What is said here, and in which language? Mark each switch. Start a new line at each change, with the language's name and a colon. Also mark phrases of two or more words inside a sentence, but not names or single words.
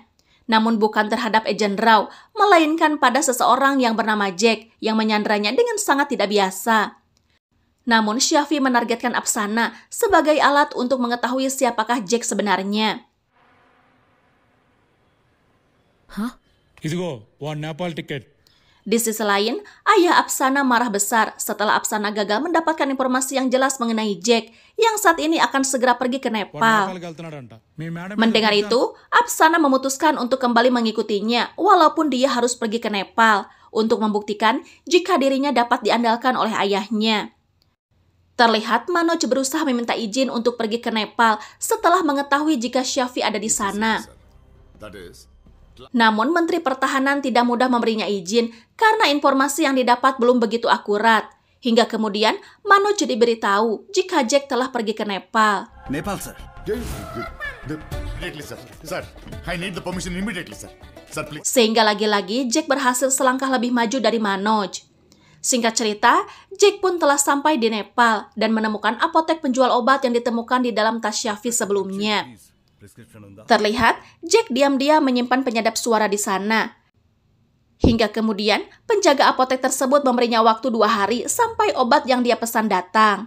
Indonesian: Namun bukan terhadap agen Rao, melainkan pada seseorang yang bernama Jack yang menyandranya dengan sangat tidak biasa. Namun Shafi menargetkan Apsana sebagai alat untuk mengetahui siapakah Jack sebenarnya. Hah?
Telugu: ఇదిగో
English: one Nepal ticket.
Indonesian: Di sisi lain, ayah Apsana marah besar setelah Apsana gagal mendapatkan informasi yang jelas mengenai Jack yang saat ini akan segera pergi ke Nepal. Mendengar itu, Apsana memutuskan untuk kembali mengikutinya walaupun dia harus pergi ke Nepal untuk membuktikan jika dirinya dapat diandalkan oleh ayahnya. Terlihat Manoj berusaha meminta izin untuk pergi ke Nepal setelah mengetahui jika Shafi ada di sana. Namun Menteri Pertahanan tidak mudah memberinya izin karena informasi yang didapat belum begitu akurat. Hingga kemudian Manoj diberitahu jika Jack telah pergi ke Nepal.
Telugu: నేపాల్ సార్
English: Sir, I need the permission immediately, sir. Sir, please.
Indonesian: Sehingga lagi-lagi Jack berhasil selangkah lebih maju dari Manoj. Singkat cerita, Jack pun telah sampai di Nepal dan menemukan apotek penjual obat yang ditemukan di dalam tas Shafi sebelumnya. Terlihat, Jack diam-diam menyimpan penyedap suara di sana. Hingga kemudian, penjaga apotek tersebut memberinya waktu 2 hari sampai obat yang dia pesan datang.